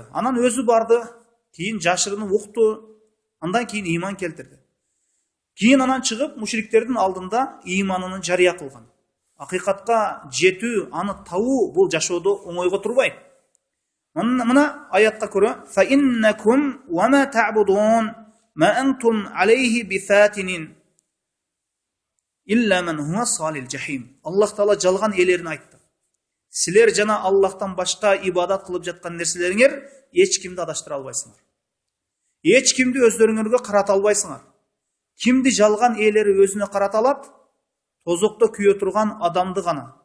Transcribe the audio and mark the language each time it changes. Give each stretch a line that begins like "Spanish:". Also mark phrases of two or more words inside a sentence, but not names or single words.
Kyrgyz: Анан өзү барды, кийин жашырынып укту, андан кийин иман келтирди. Кийин анан чыгып мушриктердин алдында иманын жарыя кылган. Акыйкатка жетүү, аны табуу бул жашоодо оңойго турбайт.
Arabic: Мына аятка көрө فإنكم وما تعبدون ما أنتم عليه بفاتنين إلا من هو صال الجحيم.
Kyrgyz: Аллах Таала жалган элерин айтты. Силер жана Аллахтан башка ибадат кылып жаткан нерселериңер эч кимди адаштыра албайсыңар. Эч кимди өздөрүңөргө карата албайсыңар. Кимди жалган элери өзүнө карата алат? Тозокто күйө турган адамды гана.